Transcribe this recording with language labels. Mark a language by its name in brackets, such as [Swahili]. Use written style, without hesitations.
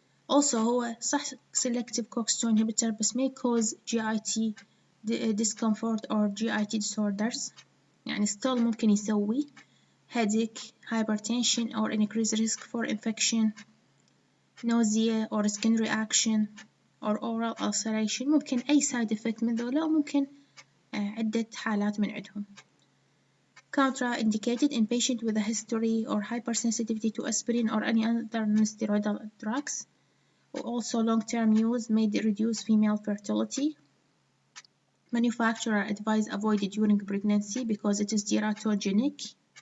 [English] Also [Arabic] هو صح [English] selective COX-2 inhibitor [Arabic] بس [English] may cause GIT discomfort or GIT disorders. [Arabic] يعني [English] still [Arabic] ممكن يسوي [English] headache, hypertension or increased risk for infection, nausea or skin reaction or oral ulceration. [Arabic] ممكن أي side effect من ذولا وممكن عدة حالات من عندهم. [English] Contraindicated in patient with a history or hypersensitivity to aspirin or any other non-steroidal drugs. Also long-term use may reduce female fertility. Manufacturer advise avoided during pregnancy because it is teratogenic.